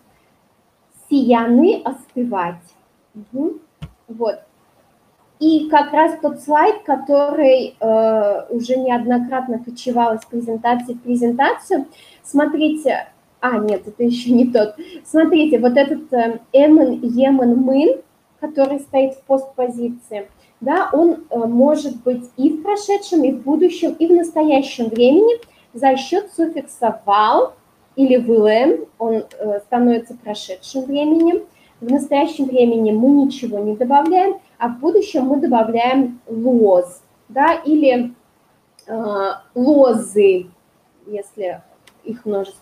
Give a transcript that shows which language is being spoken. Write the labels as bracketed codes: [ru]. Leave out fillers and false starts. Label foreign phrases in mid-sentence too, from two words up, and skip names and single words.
[ru] Сияны остывать. Угу. Вот. И как раз тот слайд, который уже неоднократно кочевал из презентации в презентацию, смотрите, нет, это еще не тот. Смотрите, вот этот эмэн, емэн, мын, который стоит в постпозиции, да, он может быть и в прошедшем, и в будущем, и в настоящем времени за счет суффикса вал или вылэм, он становится прошедшим временем. В настоящем времени мы ничего не добавляем, а в будущем мы добавляем лоз, да, или лозы, если их множество.